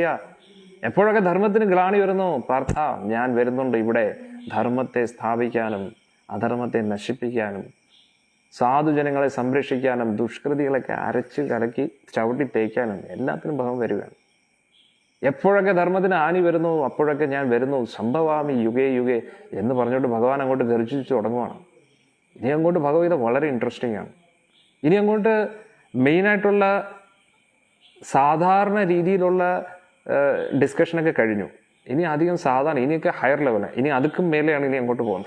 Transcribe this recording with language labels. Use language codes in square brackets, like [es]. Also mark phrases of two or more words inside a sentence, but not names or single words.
[ml] എപ്പോഴൊക്കെ ധർമ്മത്തിന് ഗ്ലാണി വരുന്നു, പാർത്ഥ ഞാൻ വരുന്നുണ്ട് ഇവിടെ ധർമ്മത്തെ സ്ഥാപിക്കാനും അധർമ്മത്തെ നശിപ്പിക്കാനും സാധുജനങ്ങളെ സംരക്ഷിക്കാനും ദുഷ്കൃതികളൊക്കെ അരച്ച് കലക്കി ചവിട്ടി തേക്കാനും എല്ലാത്തിനും ഭഗവാൻ വരികയാണ്. എപ്പോഴൊക്കെ ധർമ്മത്തിന് ഹാനി വരുന്നു അപ്പോഴൊക്കെ ഞാൻ വരുന്നു, [sa] സംഭവാമി യുഗേ യുഗേ [ml] എന്ന് പറഞ്ഞുകൊണ്ട് ഭഗവാൻ അങ്ങോട്ട് ഗർജിച്ച് തുടങ്ങുവാണ്. ഇനി അങ്ങോട്ട് ഭഗവത്ഗീത വളരെ ഇൻട്രസ്റ്റിംഗ് ആണ്. ഇനി അങ്ങോട്ട് മെയിനായിട്ടുള്ള സാധാരണ രീതിയിലുള്ള ഡിസ്കഷനൊക്കെ കഴിഞ്ഞു. ഇനി അധികം സാധാരണ, ഇനിയൊക്കെ ഹയർ ലെവലാണ്, ഇനി അതുക്കും മേലെയാണ് ഇനി അങ്ങോട്ട് പോകുന്നത്.